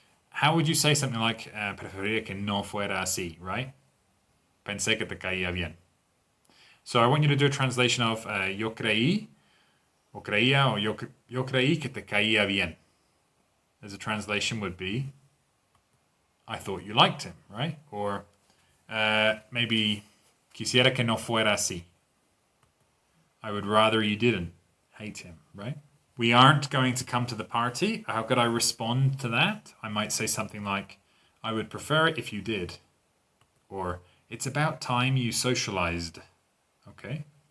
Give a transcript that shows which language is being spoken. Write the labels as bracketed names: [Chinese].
[English] How would you say something like, [Spanish] preferiría que no fuera así, [English] right? [Spanish] Pensé que te caía bien. [English] So I want you to do a translation of [Spanish] yo creí, o creía, o yo creí que te caía bien. [English] As a translation would be, I thought you liked him, right? Or maybe, [Spanish] quisiera que no fuera así. [English] I would rather you didn't hate him, right? We aren't going to come to the party. How could I respond to that? I might say something like, I would prefer it if you did. Or, it's about time you socialized. Okay?